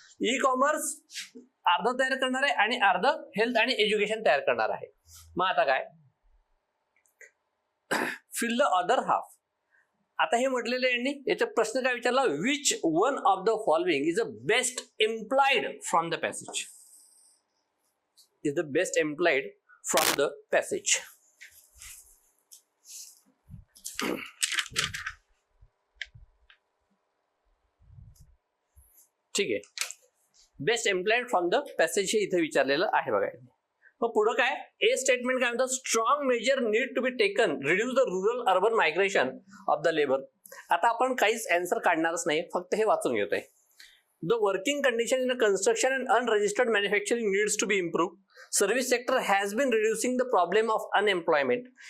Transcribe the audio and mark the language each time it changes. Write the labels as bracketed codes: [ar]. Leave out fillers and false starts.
[mr] E commerce अर्ध तयार करणार आहे आणि अर्ध हेल्थ आणि एज्युकेशन तयार करणार आहे. [en] मग आता काय, फिल द अदर हाफ. [mr] आता हे म्हटलेलं यांनी, याचा प्रश्न काय विचारला, [en] Which one of the following is the best employed from the passage. Is the best employed from the passage. [mr] ठीक आहे, [en] best employed from the passage [mr] हे इथे विचारलेलं आहे बघा. मग पुढं काय, [en] a statement [mr] काय म्हणतात, [en] Strong measure need to be taken reduce the rural urban migration of the labour. [mr] आता आपण काहीच आन्सर काढणारच नाही, फक्त हे वाचून घेतोय. [en] The working condition in construction and unregistered manufacturing needs to be improve. Service sector has been reducing the problem of unemployment.